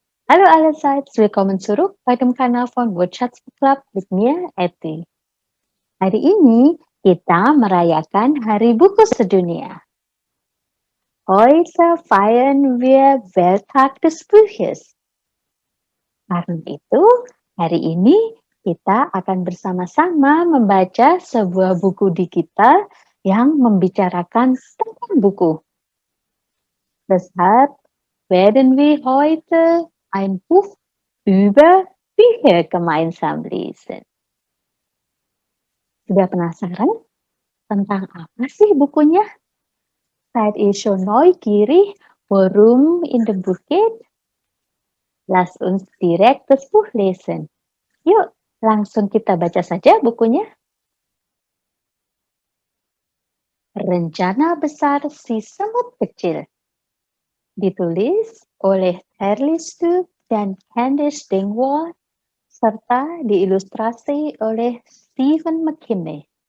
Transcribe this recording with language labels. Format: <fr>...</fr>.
<de>Hallo allerseits, willkommen zurück bei dem Kanal von Watchats Book Club mit mir, Eti.</de> <id>Hari ini kita merayakan Hari Buku Sedunia.</id> <de>Heute feiern wir Welttag des Buches.</de> <id>Karena itu, hari ini kita akan bersama-sama membaca sebuah buku digital yang membicarakan tentang buku.</id> <de>Deshalb werden wir heute ein Buch über Bücher gemeinsam lesen.</de> <id>Sudah penasaran tentang apa sih bukunya?</id> <de>Seid ihr schon neugierig, worum in dem Buch geht? Lasst uns direkt das Buch lesen.</de> <id>Yuk, langsung kita baca saja bukunya. Rencana Besar Si Semut Kecil. Ditulis oleh Terry Stubb dan Candice Dingwall serta diilustrasi oleh Stephen McKinney.</id>